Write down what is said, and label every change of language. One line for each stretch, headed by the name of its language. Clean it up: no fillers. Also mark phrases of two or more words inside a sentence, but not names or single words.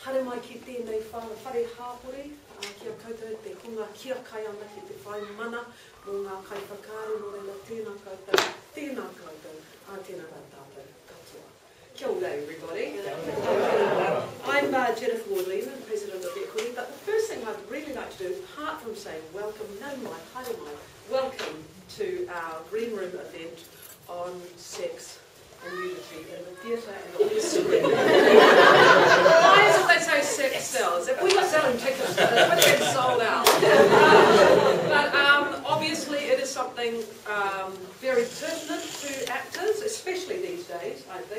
Māori: mai ki tēnei whare hāpore, kia koutou te hunga kia kai ana ki te whai mana mō ngā kai whakaaro no reira tēnā koutou, tēnā koutou, tēnā tātou katoa.
English: Kia ora everybody. I'm Jennifer Ward-Lealand, President of Equity, but the first thing I'd really like to do, apart from saying welcome,
Māori: no mai, haere mai,
English: welcome to our Green Room event on sex and nudity in the theatre and on the screen. Why is it they say sex sells? If we were selling tickets, it would have been sold out. But obviously it is something very pertinent to actors, especially these days, I think.